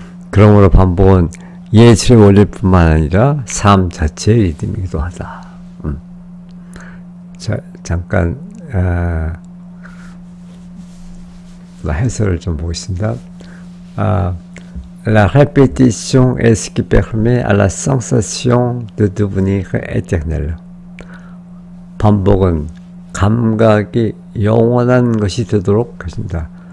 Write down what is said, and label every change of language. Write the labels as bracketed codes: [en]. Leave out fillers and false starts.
[ko] 그러므로 반복은 예술의 원리뿐만 아니라 삶 자체의 리듬이기도 하다. 자, 잠깐 해설을 좀 보겠습니다. [fr] La répétition est ce qui permet à la sensation de devenir éternelle. [ko] 반복은 감각이 영원한 것이 되도록 해준다.